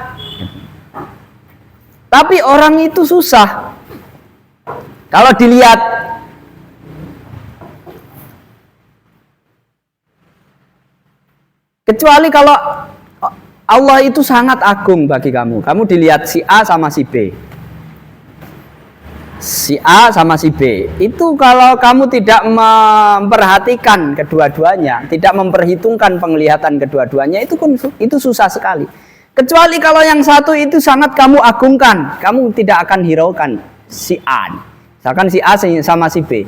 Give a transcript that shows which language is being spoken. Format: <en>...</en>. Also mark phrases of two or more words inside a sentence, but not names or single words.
<id>Tapi orang itu susah. Kalau dilihat. Kecuali kalau Allah itu sangat agung bagi kamu. Kamu dilihat si A sama si B. Si A sama si B. Itu kalau kamu tidak memperhatikan kedua-duanya, tidak memperhitungkan penglihatan kedua-duanya, itu susah sekali. Kecuali kalau yang satu itu sangat kamu agungkan, kamu tidak akan hiraukan si A. Misalkan si A sama si B.</id>